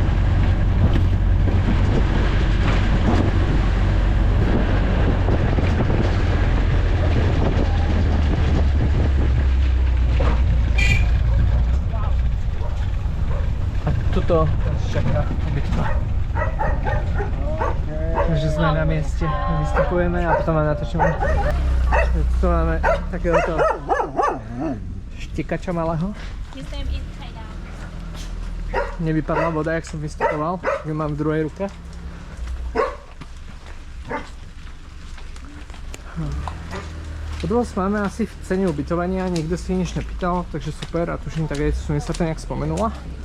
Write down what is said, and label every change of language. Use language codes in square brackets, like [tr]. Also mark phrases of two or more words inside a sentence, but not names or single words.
[sk] A tuto čaká ubytko. Takže sme na mieste, vystupujeme a potom vám natočíme. Tu máme takéhoto štikača malého. [en] His name is Kaida. [sk] Nevypadla voda, jak som vystupoval, ju mám v druhej ruke. Odvoz máme asi v cene ubytovania, nikto si nič nepýtal, takže super a tuším, tak aj Sunie sa to nejak spomenula.